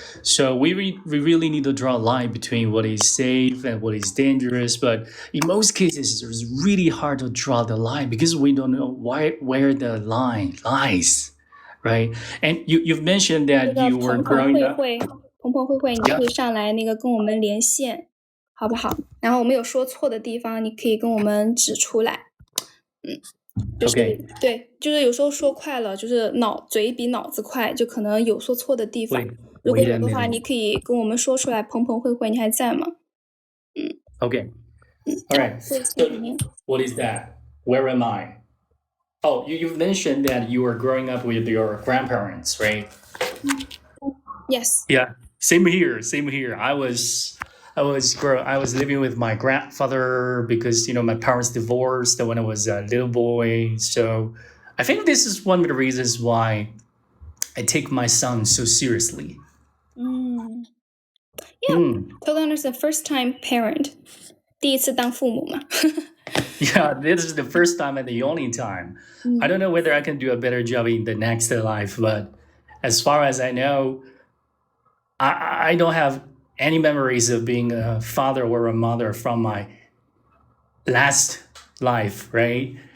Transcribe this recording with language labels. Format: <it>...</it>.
<en>So we really need to draw a line between what is safe and what is dangerous. But in most cases, it's really hard to draw the line because we don't know where the line lies, right? And you've mentioned that you were growing up.</en> <zh>鹏鹏慧慧，你可以上来跟我们连线，好不好？然后我们有说错的地方，你可以跟我们指出来。对，就是有时候说快了，就是嘴比脑子快，就可能有说错的地方。如果有的话，你可以跟我们说出来。鹏鹏慧慧，你还在吗</zh> <en>？Okay. All right. So what is that? Where am I? Oh, you've mentioned that you were growing up with your grandparents, right? Yes. Yeah. Same here. I was living with my grandfather because my parents divorced when I was a little boy. So I think this is one of the reasons why I take my son so seriously. Yeah, totally understand. First time parent,</en> <zh>第一次当父母嘛。</zh> <en>Yeah, this is the first time and the only time. I don't know whether I can do a better job in the next life, but as far as I know, I don't have any memories of being a father or a mother from my last life, right?</en>